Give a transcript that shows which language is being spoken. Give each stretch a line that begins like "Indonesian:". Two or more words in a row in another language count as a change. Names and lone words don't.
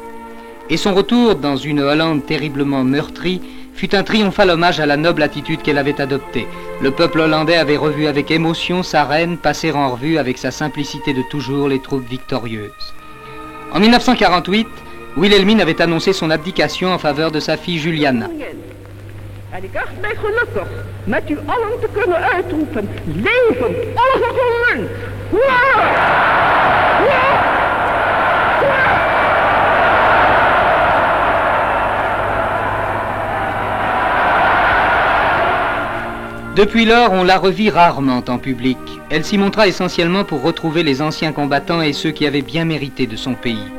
French: Et son retour dans une Hollande terriblement meurtrie fut un triomphal hommage à la noble attitude qu'elle avait adoptée. Le peuple hollandais avait revu avec émotion sa reine passer en revue avec sa simplicité de toujours les troupes victorieuses. En 1948, Wilhelmine avait annoncé son abdication en faveur de sa fille Juliana.
Dutch: En ik acht mij gelukkig met u allen te kunnen uitroepen, levend onze Holland! Hoera! Hoera! Hoera!
French: Depuis lors, on la revit rarement en public. Elle s'y montra essentiellement pour retrouver les anciens combattants et ceux qui avaient bien mérité de son pays.